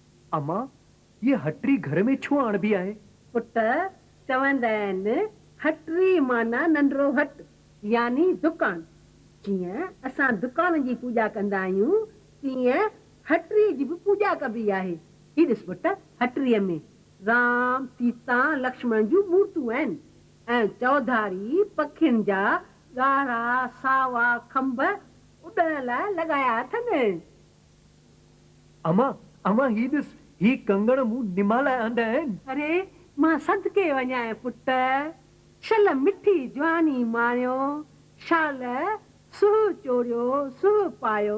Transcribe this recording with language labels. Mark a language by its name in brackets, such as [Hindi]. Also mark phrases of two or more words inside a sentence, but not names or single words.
[Sindhi] अम्मा ये हटरी घर में छो आणबी आहे? पुट चवंदा आहिनि हटरी माना नंढड़ो हट यानी दुकान। जीअं असां दुकान जी पूॼा कंदा आहियूं तीअं हटरी जी बि पूॼा कबी आहे। ही ॾिस पुट हटरीअ में राम सीता लक्ष्मण जूं मूर्तियूं आहिनि ऐं चौधारी पखियुनि जा ॻाढ़ा सावा खंभ उॾण लाइ लॻाया अथनि। अम्मा अम्मा ही ॾिस ही कंगण मूं निमा लाइ आंदा आहिनि। अरे मां सदके वञाए पुट छल मिठी जवानी माणियो शाल सुह चोरियो सुह पायो।